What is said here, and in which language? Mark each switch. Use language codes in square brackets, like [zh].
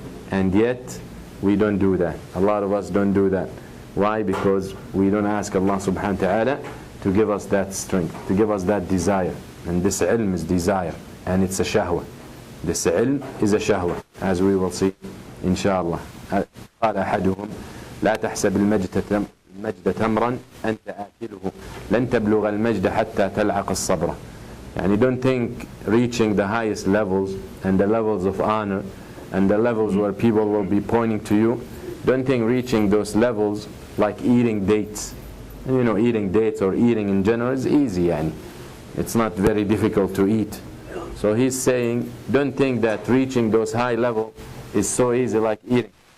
[en] And yet, we don't do that. A lot of us don't do that. Why? Because we don't ask Allah subhanahu wa ta'ala to give us that strength, to give us that desire. And this ilm is desire. And it's a shahwa. This ilm is a shahwa, as we will see, inshallah. [ar] قال أحدهم لا تحسب المجد تمرا أنت آكله لن تبلغ المجد حتى تلعق الصبر. [en] And you don't think reaching the highest levels and the levels of honor and the levels where people will be pointing to you. Don't think reaching those levels like eating dates. And you know, eating dates or eating in general is easy, and it's not very difficult to eat. So he's saying, don't think that reaching those high levels is so easy like eating.